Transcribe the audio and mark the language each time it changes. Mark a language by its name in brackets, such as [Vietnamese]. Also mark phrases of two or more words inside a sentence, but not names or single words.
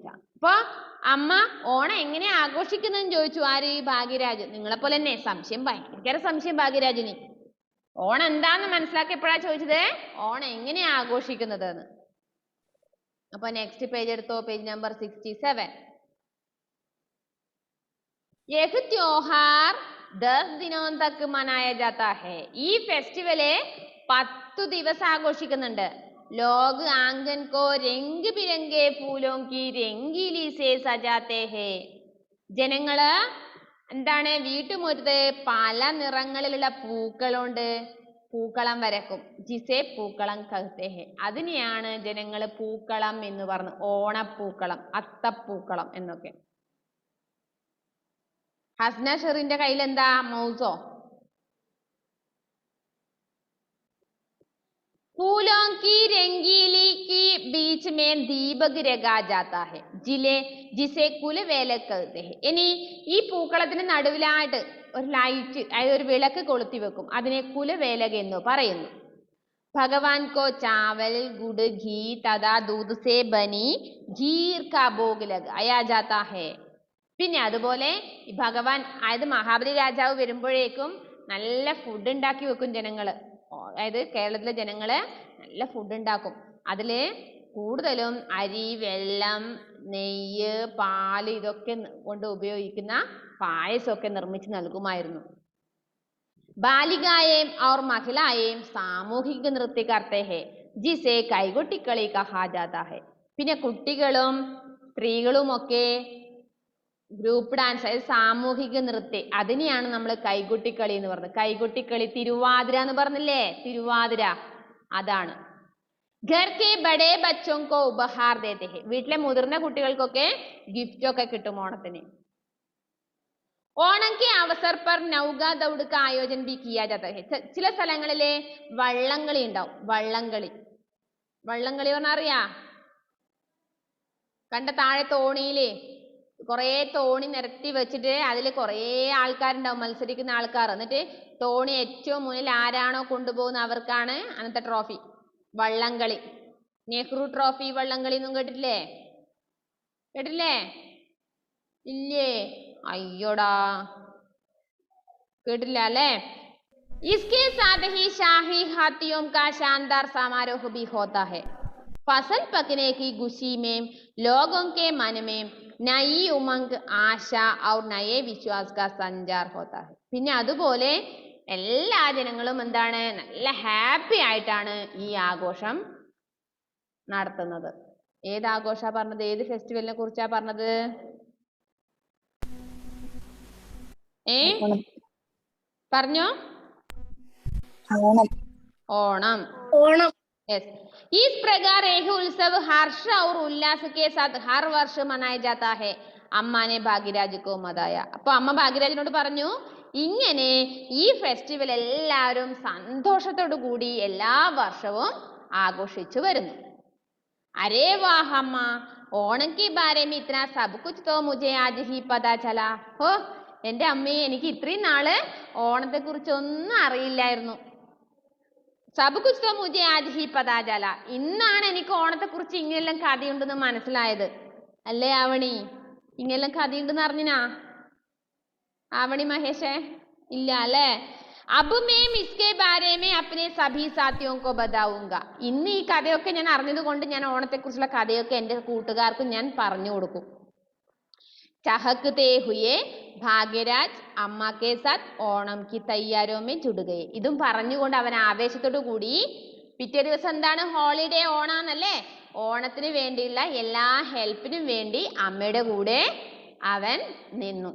[Malayalam] അപ്പൊ അമ്മ ഓണം എങ്ങനെ ആഘോഷിക്കുന്നതെന്ന് ചോദിച്ചു. ആര്? ഭാഗ്യരാജ്. നിങ്ങളെപ്പോലെ തന്നെ സംശയം, ഭയങ്കര സംശയം ഭാഗ്യരാജിന്. ഓണം എന്താന്ന് മനസ്സിലാക്കിയപ്പോഴാ ചോദിച്ചത് ഓണം എങ്ങനെയാ ആഘോഷിക്കുന്നത് എന്ന്. അപ്പൊ [English] next page [Malayalam] എടുത്തോ, [English] page number [Malayalam] 67. [Hindi] यह त्योहार 10 दिनों तक मनाया जाता है. [Malayalam] ഈ ഫെസ്റ്റിവല് 10 ദിവസം ആഘോഷിക്കുന്നുണ്ട്. [Hindi] लोग आंगन को रंग बिरंगे फूलों की रंगीली से सजाते हैं. [Malayalam] ജനങ്ങള് എന്താണ് വീട്ടുമുറ്റത്ത് പല നിറങ്ങളിലുള്ള പൂക്കളുണ്ട് പൂക്കളം വരക്കും. [Hindi] जिसे पूक्कलम कहते हैं. [Malayalam] അതിനെയാണ് ജനങ്ങൾ പൂക്കളം എന്ന് പറഞ്ഞു. ഓണപ്പൂക്കളം, അത്തപ്പൂക്കളം എന്നൊക്കെ. ഹസ്ന ഷെറിന്റെ കയ്യിൽ എന്താ? മൗസോ. [Hindi] फूलों की रंगीली की बीच में दीपक रखा जाता है जिसे कुलवेलक कहते हैं. [Malayalam] ഇനി ഈ പൂക്കളത്തിന് നടുവിലായിട്ട് ഒരു ലൈറ്റ്, അതായത് ഒരു വിളക്ക് കൊളുത്തി വെക്കും. അതിനെ കുലവേലക എന്ന് പറയുന്നു. [Hindi] भगवान को चावल गुड़ घी तथा दूध से बनी खीर का भोग लगाया जाता है. [Malayalam] പിന്നെ അതുപോലെ ഭഗവാൻ, അതായത് മഹാബലി രാജാവ് വരുമ്പോഴേക്കും നല്ല ഫുഡ് ഉണ്ടാക്കി വെക്കും ജനങ്ങള്. അതായത് കേരളത്തിലെ ജനങ്ങള് നല്ല ഫുഡ് ഉണ്ടാക്കും. അതില് കൂടുതലും അരി, വെള്ളം, നെയ്യ്, പാല് ഇതൊക്കെ കൊണ്ട് ഉപയോഗിക്കുന്ന പായസമൊക്കെ നിർമ്മിച്ച് നൽകുമായിരുന്നു. [Hindi] बालिकाएं और महिलाएं सामूहिक नृत्य करते हैं जिसे कैकोट्टिक्कलि कहा जाता है. [Malayalam] പിന്നെ കുട്ടികളും സ്ത്രീകളും ഒക്കെ [English] group dance, [Malayalam] അതായത് സാമൂഹിക നൃത്യം, അതിനെയാണ് നമ്മൾ കൈകൊട്ടിക്കളി എന്ന് പറഞ്ഞത്. കൈകൊട്ടിക്കളി, തിരുവാതിര എന്ന് പറഞ്ഞില്ലേ, തിരുവാതിര, അതാണ്. [Hindi] घर के बड़े बच्चों को उपहार देते हैं. [Malayalam] വീട്ടിലെ മുതിർന്ന കുട്ടികൾക്കൊക്കെ ഗിഫ്റ്റ് ഒക്കെ കിട്ടും ഓണത്തിന്. [Hindi] ഓണം के अवसर पर नौका दौड़ का आयोजन भी किया जाता है. [Malayalam] ചില സ്ഥലങ്ങളിലെ വള്ളംകളി ഉണ്ടാവും. വള്ളംകളി പറഞ്ഞാൽ അറിയാ? കണ്ട താഴെ തോണിയില് കുറേ തോണി നിരത്തി വെച്ചിട്ട് അതിൽ കുറേ ആൾക്കാരുണ്ടാവും, മത്സരിക്കുന്ന ആൾക്കാർ. എന്നിട്ട് തോണി ഏറ്റവും മുന്നിൽ ആരാണോ കൊണ്ടുപോകുന്ന അവർക്കാണ് അന്നത്തെ ട്രോഫി. വള്ളംകളി, നെഹ്റു ട്രോഫി വള്ളംകളി ഒന്നും കേട്ടിട്ടില്ലേ? ഇല്ലേ? അയ്യോടാ, കേട്ടില്ല അല്ലേ? [Hindi] इसके साथ ही शाही हाथियों का शानदार समारोह भी होता है. फसल पकने की खुशी में लोगों के मन में नई उमंग, आशा और नए विश्वास का संचार होता है. [Malayalam] പിന്നെ അതുപോലെ എല്ലാ ജനങ്ങളും എന്താണ്, നല്ല ഹാപ്പി ആയിട്ടാണ് ഈ ആഘോഷം നടത്തുന്നത്. ഏത് ആഘോഷാ പറഞ്ഞത്? ഏത് ഫെസ്റ്റിവലിനെ കുറിച്ചാ പറഞ്ഞത്? പറഞ്ഞോ? [Hindi] ओणम. यस, इस प्रकार यह उत्सव हर्ष और उल्लास के साथ हर वर्ष मनाया जाता है. अम्मा ने भाग्यराज मताया. [Malayalam] അപ്പൊ അമ്മ ഭാഗ്യരാജിനോട് പറഞ്ഞു, ഇങ്ങനെ ഈ ഫെസ്റ്റിവൽ എല്ലാവരും സന്തോഷത്തോടു കൂടി എല്ലാ വർഷവും ആഘോഷിച്ചു വരുന്നു. [Hindi] अरे वाह अम्मा, ओणम की बारे में इतना सब कुछ तो मुझे आज ही पता चला. [Malayalam] ഓ എന്റെ അമ്മയെ, എനിക്ക് ഇത്രയും നാള് ഓണത്തെ കുറിച്ച് ഒന്നും അറിയില്ലായിരുന്നു. [Hindi] सब कुछ तो मुझे आज ही पता चला. [Malayalam] ഇന്നാണ് എനിക്ക് ഓണത്തെ കുറിച്ച് ഇങ്ങനെല്ലാം കഥയുണ്ടെന്ന് മനസ്സിലായത്. അല്ലേ ആവണി? ഇങ്ങനെല്ലാം കഥയുണ്ടെന്ന് അറിഞ്ഞിനാ ആവണി മഹേഷേ? ഇല്ല അല്ലേ? [Hindi] अब मैं इसके बारे में अपने सभी साथियों को बताऊंगा. [Malayalam] ഇന്ന് ഈ കഥയൊക്കെ ഞാൻ അറിഞ്ഞത് കൊണ്ട് ഞാൻ ഓണത്തെ കുറിച്ചുള്ള കഥയൊക്കെ എൻ്റെ കൂട്ടുകാർക്കും ഞാൻ പറഞ്ഞു കൊടുക്കും. [Hindi] चहकते हुए भाग्यराज अम्मा के साथ ओणम की तैयारों में जुट गए. [Malayalam] ഇതും പറഞ്ഞുകൊണ്ട് അവൻ ആവേശത്തോടു കൂടി, പിറ്റേ ദിവസം എന്താണ്, ഹോളിഡേ, ഓണാന്നല്ലേ, ഓണത്തിന് വേണ്ടിയുള്ള എല്ലാ ഹെൽപ്പിനും വേണ്ടി അമ്മയുടെ കൂടെ അവൻ നിന്നു.